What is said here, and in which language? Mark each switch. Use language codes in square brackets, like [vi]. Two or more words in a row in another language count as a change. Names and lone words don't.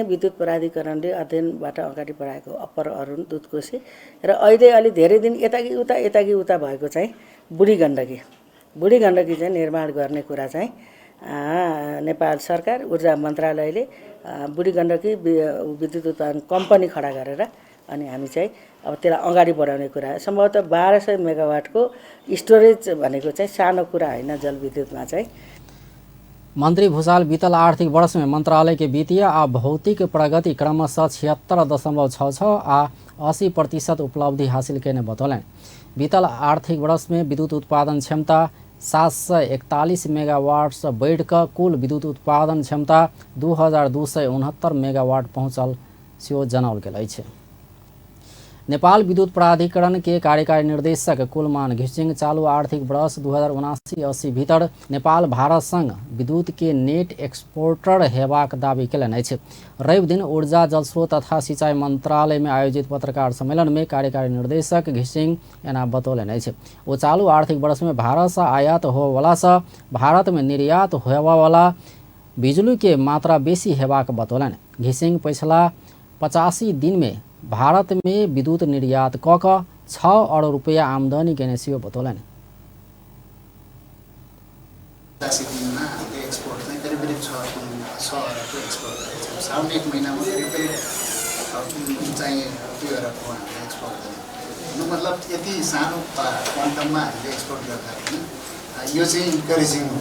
[ne] विद्युत प्राधिकरणले अध्ययनबाट अगाडि बढाएको अप्पर अरुण दुधकोशी र अहिले अलि धेरै दिन यताकि उता भएको चाहिँ बुढी गण्डकी चाहिँ निर्माण गर्ने कुरा चाहिँ नेपाल सरकार ऊर्जा मन्त्रालयले बुढी गण्डकी विद्युत उत्पादन कम्पनी खडा गरेर अनि हामी चाहिँ अब त्यसलाई अगाडि बढाउने कुरा सम्भवतः 1200 मेगावाटको स्टोरेज भनेको चाहिँ सानो कुरा हैन जलविद्युतमा चाहिँ। [mai] मंत्री भूषाल बीतल आर्थिक वर्ष में मंत्रालय के वित्तीय आ भौतिक प्रगति क्रमशः 76.66 आ 80% उपलब्धि हासिल करने बतौलनि। बीतल आर्थिक वर्ष में विद्युत उत्पादन क्षमता 741 मेगावाट से बढ़कर कुल विद्युत उत्पादन क्षमता 2269 मेगावाट पहुँचल सेहो जनाओल गेल अछि। नेपाल विद्युत प्राधिकरण के कार्यकारी निर्देशक कुलमान घिसिङ चालू आर्थिक वर्ष 2079-80 भीतर नेपाल भारत संग विद्युत के [en] net exporter [mai] हेबाक दावी कयलनि अछि। रवि दिन ऊर्जा जलस्रोत तथा सिंचाई मंत्रालय में आयोजित पत्रकार सम्मेलन में कार्यकारी निर्देशक घिसिङ एना बतौलनि अछि। ओ चालू आर्थिक वर्ष में भारत से आयात होबवला से भारत में निर्यात होबवला बिजली के मात्रा बेसी हेबाक बतौलनि। घिसिङ पिछला 85 दिन में भारत में विद्युत निर्यात क 6 अरब रुपया आमदनी के सेहो बतौलनि। [ne] 80 दिनमा हामीले एक्सपोर्ट चाहिँ करिब 6 अरबको एक्सपोर्ट गरेको छौँ। साउन 1 महिनामा करिब चाहिँ 2 अरबको हामीले एक्सपोर्ट गरेको। मतलब यति सानो क्वान्टममा हामीले एक्सपोर्ट गर्दा पनि यो चाहिँ इन्करेजिङ हो।